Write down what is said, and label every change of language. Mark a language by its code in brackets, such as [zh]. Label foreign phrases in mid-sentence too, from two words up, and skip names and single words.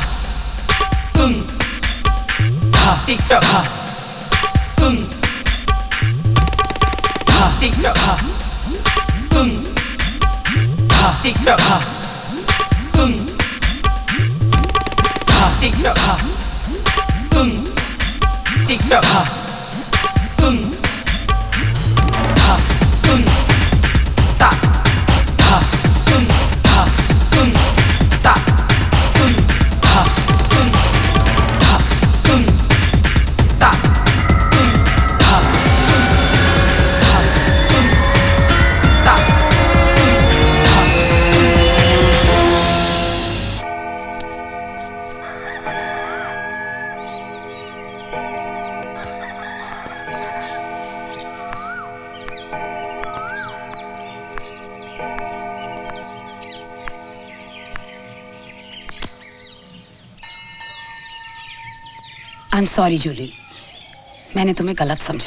[en] Tum, ha. Tick tock, ha. Tum, ha. Tick tock, ha. Tum, ha. Tick tock, ha. Tum, ha. Tick tock, ha. Tum, tick tock, ha. Tum, ha. Tum, ta, ha. Tum, ha. Tum, ta. Tum, ha. Tum, ha. Tum, ta. Tum, ha. Tum, ha. Tum, ta. I am sorry [hi] जूली, मैंने तुम्हें गलत समझा।